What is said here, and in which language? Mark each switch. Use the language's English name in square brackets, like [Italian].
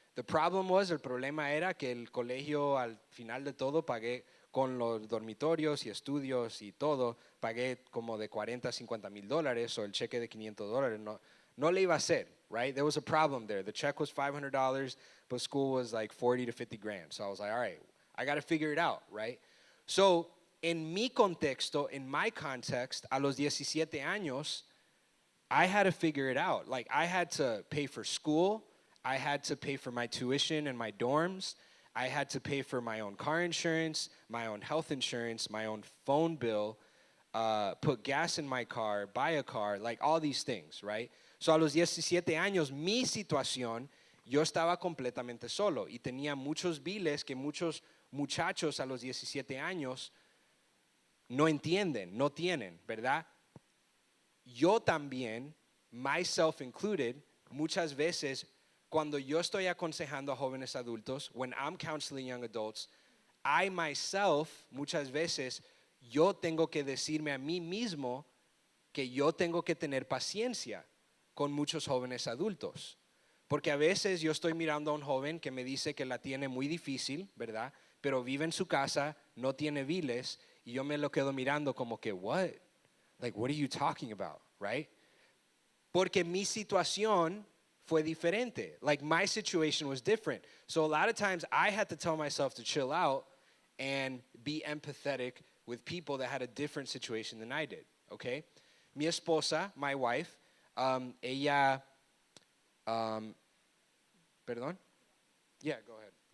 [Spanish] El problema era que el colegio, al final de todo, pagué con los dormitorios y estudios y todo, pagué como de $40, $50,000, o el cheque de $500 no le iba a hacer, right? [English] There was a problem there. The check was $500, but school was like 40 to 50 grand. So I was like, all right, I got to figure it out, right? So, [Spanish] en mi contexto, [English] in my context, [Spanish] a los 17 años, [English] I had to figure it out. Like, I had to pay for school. I had to pay for my tuition and my dorms. I had to pay for my own car insurance, my own health insurance, my own phone bill, put gas in my car, buy a car, like all these things, right? [Spanish] So a los 17 años, mi situación, yo estaba completamente solo y tenía muchos biles que muchos muchachos a los 17 años no entienden, no tienen, ¿verdad? Yo también, [English] myself included, [Spanish] muchas veces cuando yo estoy aconsejando a jóvenes adultos, [English] when I'm counseling young adults, I myself, [Spanish] muchas veces, yo tengo que decirme a mí mismo que yo tengo que tener paciencia con muchos jóvenes adultos. Porque a veces yo estoy mirando a un joven que me dice que la tiene muy difícil, ¿verdad? Pero vive en su casa, no tiene biles, y yo me lo quedo mirando como que, what? [English] Like, what are you talking about, right? [Spanish] Porque mi situación fue diferente. [English] Like, my situation was different. So a lot of times I had to tell myself to chill out and be empathetic with people that had a different situation than I did, okay? [Spanish] Mi esposa, [English] my wife, [Spanish] ella, perdón? [English] Yeah, go ahead.